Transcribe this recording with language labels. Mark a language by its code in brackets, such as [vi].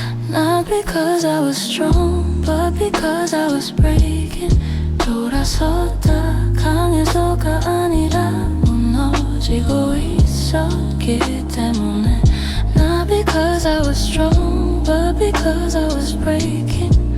[en] Not because I was strong, but because I was breaking. [ko] 돌아섰다 강해서가 아니라 무너지고 있었기 때문에. [en] Not because I was strong, but because I was breaking.